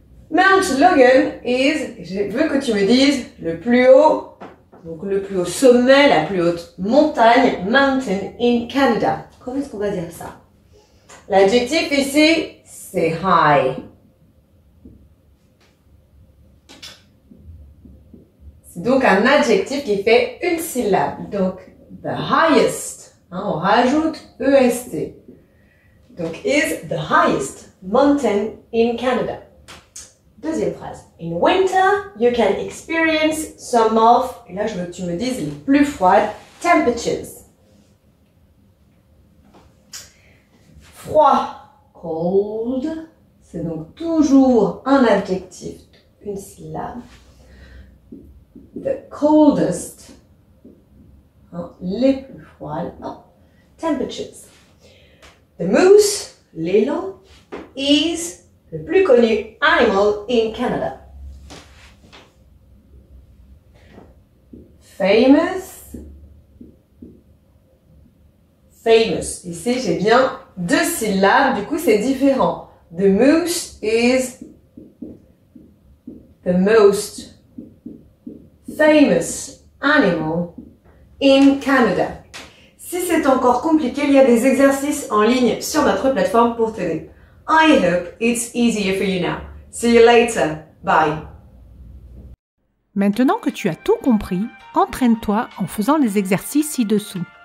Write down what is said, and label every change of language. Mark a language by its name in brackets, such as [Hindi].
[English] Mount Logan is, [French] je veux que tu me dises le plus haut, donc le plus haut sommet, la plus haute montagne, [English] mountain in Canada. [French] Comment est-ce qu'on va dire ça? L'adjectif ici, c'est high. C'est donc un adjectif qui fait une syllabe. Donc, [English] the highest. [French] Hein, on rajoute EST. Donc, [English] is the highest mountain in Canada. [French] Deuxième phrase. [English] In winter, you can experience some of, [French] et là je veux que tu me dises les plus froides, temperatures. Froid, cold, c'est donc toujours un adjectif, une syllabe. [English] The coldest, [French] hein, les plus froides, hein, temperatures. [English] The moose, l'élan, is [French] le plus connu [English] animal in Canada. Famous. Famous. [French] Ici, j'ai bien deux syllabes, du coup, c'est différent. [English] The moose is the most famous animal in Canada. [French] Si c'est encore compliqué, il y a des exercices en ligne sur notre plateforme pour t'aider. [English] I hope it's easier for you now. See you later. Bye. [French] Maintenant que tu as tout compris, entraîne-toi en faisant les exercices ci-dessous.